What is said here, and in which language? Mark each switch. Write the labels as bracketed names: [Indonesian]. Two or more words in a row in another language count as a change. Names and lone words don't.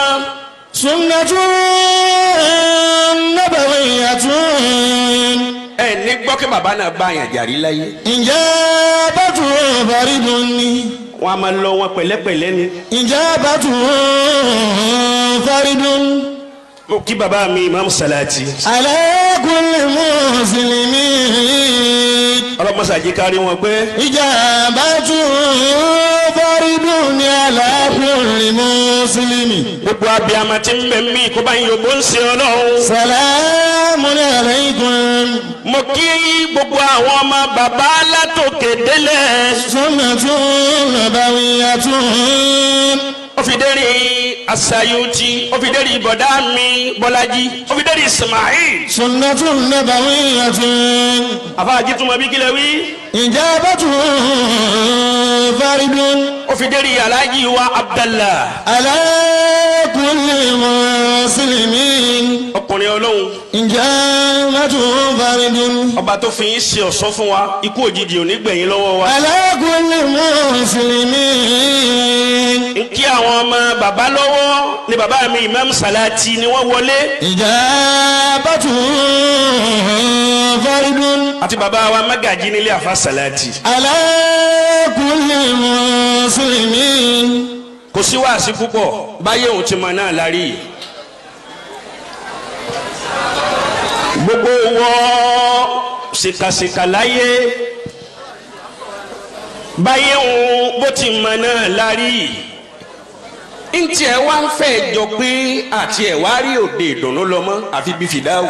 [Arabic] سنة نبوية. [Yoruba] ní gbọ́ kí bàbá náà bá yàn jàrí láyé. [Arabic] إجابة فرض ni. [Yoruba] wọ́n a máa lọ wọn pẹ̀lẹ́pẹ̀lẹ́ ni. [Arabic] إجابة فرض. [Yoruba] mo kí bàbá mi Imam Salati. [Arabic] على كل مسلم. [Yoruba] ọlọ́mọsàjì kárí wọn pé. [Arabic] إجابة فرض ni على كل مسلم. [Yoruba] gbogbo abiyamọ tí ń bẹ mí kó bá ń yògbó ń ṣe Ọlọ́run. [Arabic] سلام عليكم. [Yoruba] mo kí gbogbo àwọn ọmọ bàbá látòkè délẹ̀. [Arabic] سنة نبوية. [Yoruba] ó fi dérí Asayuti ó fi dérí bọ̀dá mi Bọ́lájí ó fi dérí Ismail. [Arabic] سنة نبوية. [Yoruba] àfáàjì túmọ̀ bí kílẹ̀ wí. [Arabic] إجابة فرض. [Yoruba] ó fi dérí Alhaji wa Abdallah. [Arabic] على كل مسلم. [Yoruba] ọkùnrin Ọlọ́run. [Arabic] إجابة فرض. [Yoruba] ọba tó fi yín ṣe ọ̀ṣọ́ fún wa ikú òjijì ò ní gbẹ̀yìn lọ́wọ́ wa. [Arabic] على كل مسلم. [Yoruba] kí àwọn ọmọ bàbá lọ́wọ́ ni bàbá mi Imam Salati ni wọ́n wọlé. [Arabic] إجابة فرض. [Yoruba] àti bàbá wa Magaji nílé àfa Salati. [Arabic] على كل مسلم. [Yoruba] kò sí wàásí púpọ̀ báyé òun ti mọ náà lárí. gbogbo wọ ṣìkàṣìkà láyé báyé òun bó ti mọ náà lárí. ntí ẹ wá ń fẹ́ jọ pé àti ẹ wá rí òde ìdùnnú lọ mọ́ àfi bí fìdáwù.